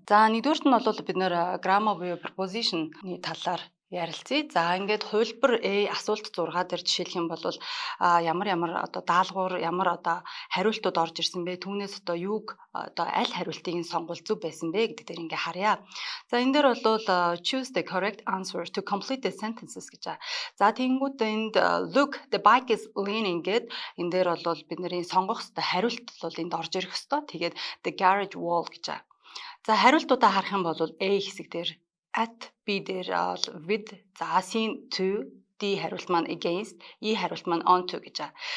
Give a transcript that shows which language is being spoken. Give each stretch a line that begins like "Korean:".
Mongolian: За нэгдүгээрт нь бол бид нэр grammar буюу preposition-ны талаар ярилцъя. За ингээд хувилбар A асуулт 6 дээр жишээлх юм бол ямар одоо даалгавар ямар одоо хариултууд орж ирсэн бэ? Түүнээс одоо юуг одоо аль хариултыг нь сонгол зөв байсан бэ гэдэг дээр ингээ харъя. За энэ дээр бол
English: choose the correct answer to complete the sentences
Mongolian: гэж байгаа. За тэгэнгүүт энд
English: look the bike is leaning
Mongolian: гэд энэ дээр бол бид нарын сонгох ёстой хариулт бол энд орж ирэх ёстой. Тэгээд
English: the garage wall
Mongolian: гэж байгаа. За хариултуудаа харах юм бол A хэсэг дээр at, B дээр with, за C to, D хариулт маань against, E хариулт маань onto гэж байгаа.